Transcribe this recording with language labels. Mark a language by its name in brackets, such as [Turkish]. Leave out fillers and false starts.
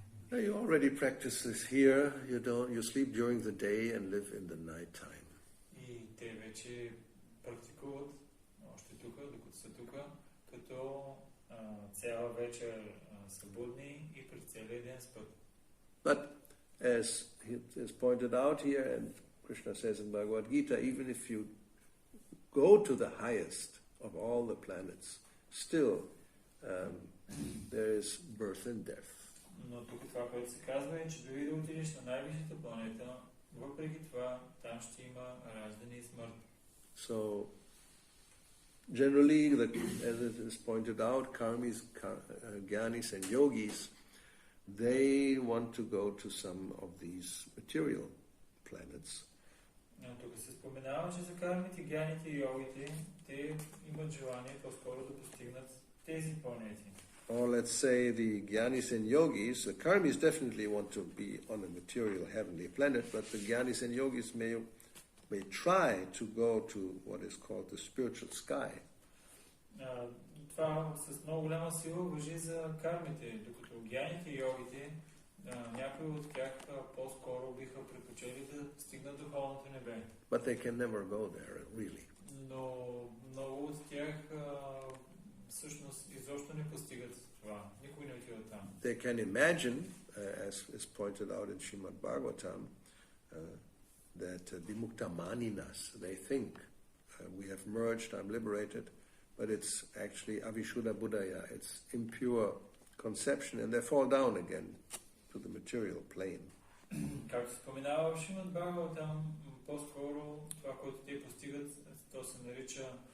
[English] You already practice this here. You sleep during the day and live in the night time. [Bulgarian] И те вече практикуват още тук, докато са тук, като цяла вечер са будни и през целия ден спят. [English] But as it is pointed out here, and Krishna says in Bhagavad Gita, even if you go to the highest of all the planets, still there is birth and death. [Bulgarian] Но тук това, което се казва е, че дори да отидеш на най-висшата планета, въпреки това там ще има раждане и смърт. [English] So generally, as it is pointed out, karmis, gyanis and yogis, they want to go to some of these material planets. [Bulgarian] Тук се споменава, че за кармите, гяните и йогите, те имат желание по-скоро да постигнат тези планети. [English] Or let's say the gyanis and yogis, the karmis definitely want to be on a material heavenly planet, but the gyanis and yogis may try to go to what is called the spiritual sky. [Bulgarian] Това с много голяма сила важи за кармите, докато гяните и йогите, някои от тях по-скоро биха предпочели да стигнат духовното небе. [English] But they can never go there, really. [Bulgarian] Но много от тях всъщност изобщо не постигат това. Никой не отива там. [English] They can imagine, as is pointed out in Srimad Bhagavatam, that the muktamaninas, they think, we have merged, I'm liberated, but it's actually avishuddha buddhaya, it's impure conception, and they fall down again to the material plane. [Bulgarian] Както се споменава в Шримад Бхагаватам, по-скоро това, което те постигат, то се нарича